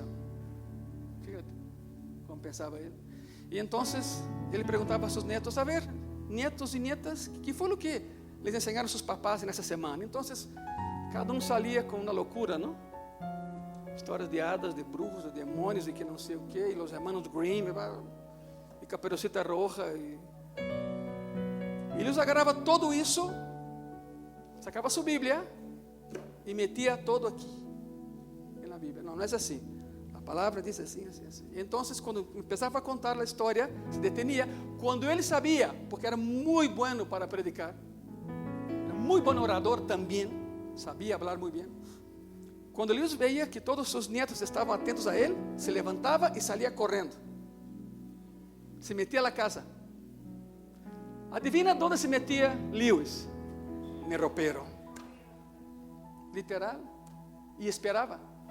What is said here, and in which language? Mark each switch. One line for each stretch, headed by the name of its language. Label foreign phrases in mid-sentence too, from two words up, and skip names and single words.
Spanish: Fíjate cómo pensaba él. Y entonces él preguntaba a sus nietos: a ver, nietos y nietas, ¿qué fue lo que les enseñaron sus papás en esa semana? Entonces cada uno salía con una locura, ¿no?
Portuguese: Histórias
Spanish: de hadas, de brujos,
Portuguese: de demônios, e que não sei o que, e os hermanos Grimm, e Caperucita Roja, e eles agarravam todo isso, sacava sua Bíblia e metia todo aqui na Bíblia. Não é assim. A palavra diz assim, assim, assim. Então, quando começava a contar a história,
Spanish: se detenia.
Portuguese: Quando ele sabia, porque era muito
Spanish: bueno para predicar,
Portuguese: era muito bom orador também, sabia falar muito bem.
Spanish: Quando Lewis veía que todos sus nietos estaban atentos a él, se levantaba y salía corriendo. Se metía a la casa. Adivina dónde se metía Lewis? En el ropero. Literal. Y esperaba.